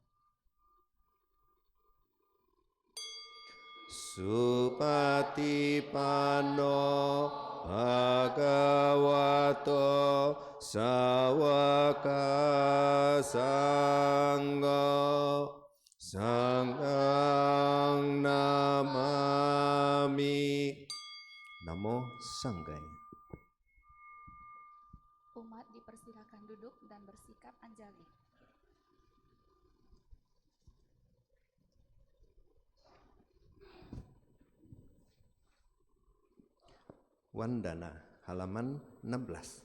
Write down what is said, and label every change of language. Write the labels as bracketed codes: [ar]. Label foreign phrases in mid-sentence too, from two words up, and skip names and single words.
[pi] Supatipanno Bhagavato Sawaka Sangha Sanghang Namami. Namo Sanggaya. [id] Umat dipersilakan duduk dan bersikap anjali. Wandana, halaman 16.